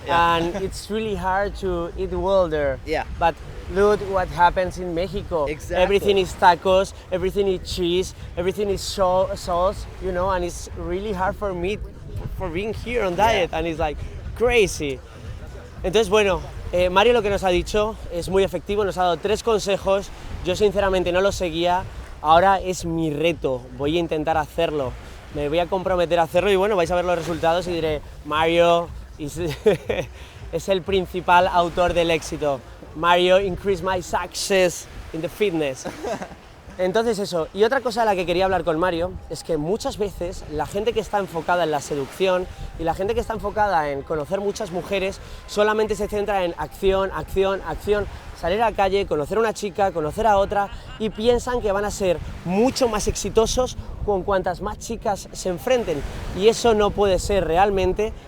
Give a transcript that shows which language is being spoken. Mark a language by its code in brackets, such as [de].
[en] And it's really hard to eat well there. Yeah. But look what happens in Mexico. Exactly. Everything is tacos, everything is cheese, everything is sauce, you know, and it's really hard for me for being here on diet, and it's like crazy. [es] Entonces, bueno, Mario lo que nos ha dicho es muy efectivo, nos ha dado 3 consejos, yo sinceramente no los seguía, ahora es mi reto, voy a intentar hacerlo, me voy a comprometer a hacerlo y bueno, vais a ver los resultados y diré, Mario es el principal autor del éxito. [en] Mario increased my success in the fitness. [es] Entonces eso, y otra cosa de la que quería hablar con Mario es que muchas veces la gente que está enfocada en la seducción y la gente que está enfocada en conocer muchas mujeres solamente se centra en acción, salir a la calle, conocer a una chica, conocer a otra y piensan que van a ser mucho más exitosos con cuantas más chicas se enfrenten y eso no puede ser realmente.